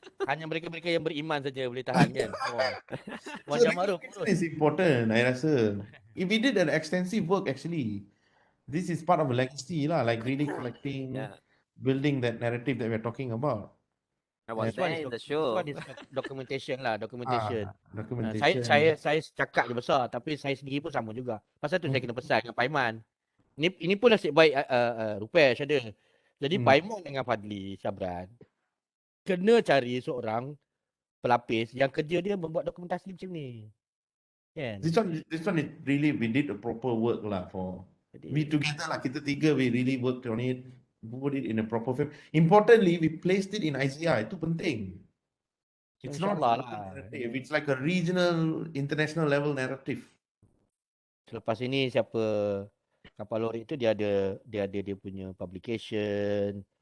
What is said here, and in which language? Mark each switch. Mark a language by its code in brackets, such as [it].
[ms] Hanya mereka-mereka yang beriman saja boleh tahan kan. [en] So [ms] Macam [en] the Maruf location is important, I [ms] rasa. [en] If we did an extensive work actually, this is part of a legacy lah, like really collecting, Yeah, building that narrative that we're talking about. I was there in the show. This one is documentation lah, documentation. Documentation. [ms] Saya cakap je besar, tapi saya sendiri pun sama juga. Pasal tu saya kena pesan dengan Paiman. Ini pun nasib baik Rupesh ada. Jadi Paiman dengan Fadli Syabran kena cari seorang pelapis yang kerja dia membuat dokumentasi macam ni. Kan? [en] This one is really, we did a proper work lah for we together lah, [ms] kita tiga, [en] we really worked on it, put it in a proper frame. Importantly, we placed it in IZR. [ms] Itu penting. [en] It's not a local narrative. It's like a regional, international level narrative. [ms] Selepas ini siapa kapal lori itu dia ada punya publication.